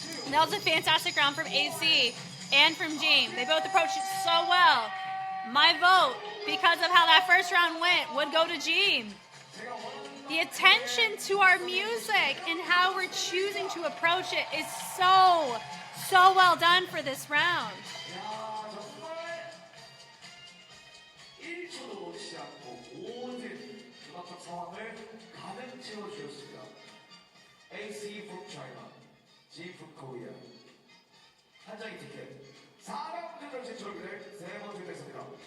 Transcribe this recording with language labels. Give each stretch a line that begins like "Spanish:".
English: That was a fantastic round from AC and from Jeem. They both approached it so well. My vote, because of how that first round went, would go to Jeem. The attention to our music and how we're choosing to approach it is so well done for this round.
Korean: 야, 정말 1초도 놓치지 않고 모든 음악적 상황을 가득 채워주셨습니다.
English: AC from China, G from Korea.
Korean: 한 장의 티켓, 4라운드 결승 진출을 세 번째 대회입니다.